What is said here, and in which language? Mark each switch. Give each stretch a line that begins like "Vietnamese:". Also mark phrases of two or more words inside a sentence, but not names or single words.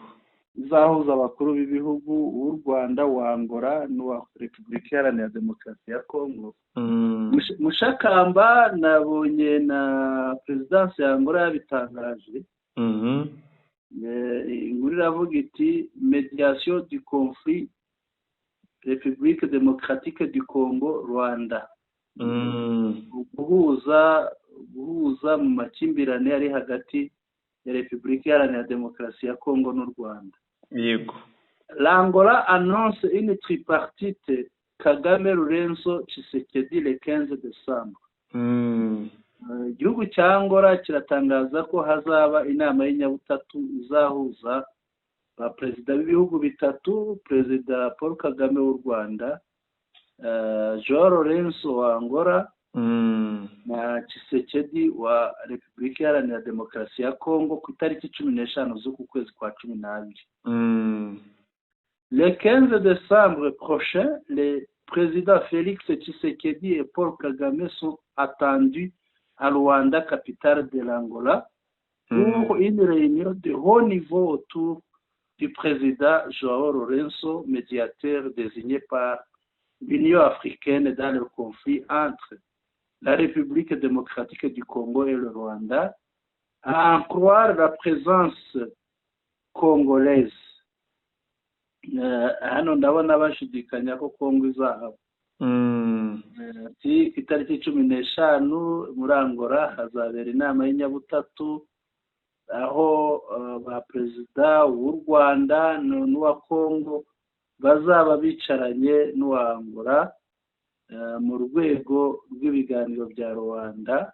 Kinyarwanda: izahuza abakuru b'ibihugu w'u Rwanda, wa Angola n'uwa Repubulika Iharanira Demokarasi ya Kongo. Mushakamba nabonye na Perezidansi ya Angola yabitangaje. Inkuru iravuga iti
French: mediation du conflit République démocratique du Congo Rwanda.
Kinyarwanda: guhuza mu makimbirane ari hagati ya Repubulika Iharanira Demokarasi ya Kongo n'u Rwanda. yego.
French: L'Angola annonce une tripartite Kagame, Lourenço, Tshisekedi le 15 décembre.
Kinyarwanda: Igihugu cya Angola kiratangaza ko hazaba inama y'inyabutatu izahuza ba perezida b'ibihugu bitatu, Perezida Paul Kagame w'u Rwanda, João Lourenço wa Angola, na Tshisekedi wa Repubulika Iharanira Demokarasi ya Kongo ku itariki 15 z'uku kwezi kwa 12.
French: Le 15 décembre prochain, les présidents Félix Tshisekedi et Paul Kagame sont attendus à Luanda, capitale de l'Angola, pour une réunion de haut niveau autour du président João Lourenço, médiateur désigné par l'Union africaine dans le conflit entre la République démocratique du Congo et le Rwanda, à en croire la présence congolaise.
Kinyarwanda: Hano ndabona bashidikanya ko Kongo izahaba. Ati itariki 15 muri Angola hazabera inama y'inyabutatu aho ba perezida w'u Rwanda n'uwa Kongo bazaba bicaranye n'uwa Angola mu rwego rw'ibiganiro bya Rwanda.